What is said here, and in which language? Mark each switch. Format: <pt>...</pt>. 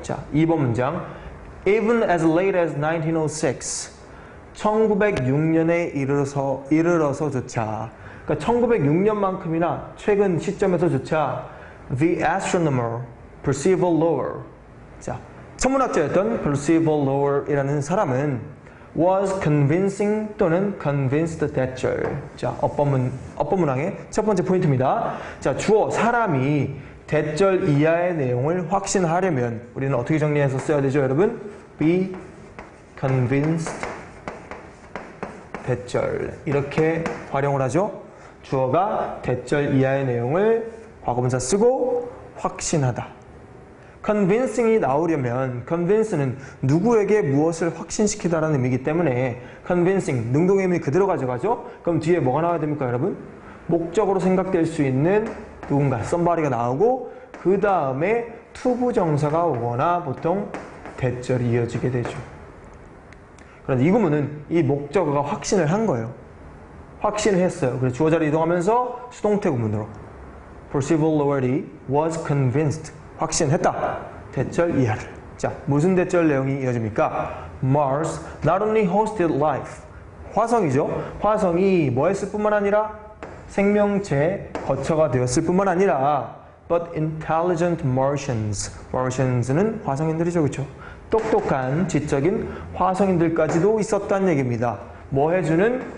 <ko>자, 2번 문장</ko> <en>Even as late as 1906</en> <ko>1906년에 이르러서조차 그러니까 1906년만큼이나 최근 시점에서조차</ko> <en>The astronomer Percival Lowell</en> <ko>자, 천문학자였던 Percival Lowell이라는 사람은</ko> <en>was convincing</en> <ko>또는</ko> <en>convinced</en> <ko>대절. 자, 업법문항의 첫 번째 포인트입니다. 자, 주어 사람이 대절 이하의 내용을 확신하려면 우리는 어떻게 정리해서 써야 되죠, 여러분?</ko> <en>be convinced 대절.</en> <ko>이렇게 활용을 하죠. 주어가 대절 이하의 내용을 과거분사 쓰고 확신하다. convincing이 나오려면 convince는 누구에게 무엇을 확신시키다라는 의미이기 때문에 convincing, 능동의 의미 그대로 가져가죠? 그럼 뒤에 뭐가 나와야 됩니까, 여러분? 목적으로 생각될 수 있는 누군가, somebody가 나오고 그 다음에 투부정사가 오거나 보통 대절이 이어지게 되죠. 그런데 이 구문은 이 목적어가 확신을 한 거예요. 확신을 했어요. 그래서 주어 자리 이동하면서 수동태 구문으로</ko> <en>Percival Lowell was convinced</en> <ko>확신했다. 대절 이하를. 자, 무슨 대절 내용이 이어집니까?</ko> <en>Mars not only hosted life.</en> <ko>화성이죠. 화성이 뭐 했을 뿐만 아니라 생명체의 거처가 되었을 뿐만 아니라</ko> <en>but intelligent Martians.</en> <ko>Martians는 화성인들이죠. 그렇죠? 똑똑한 지적인 화성인들까지도 있었다는 얘기입니다. 뭐 해주는?</ko>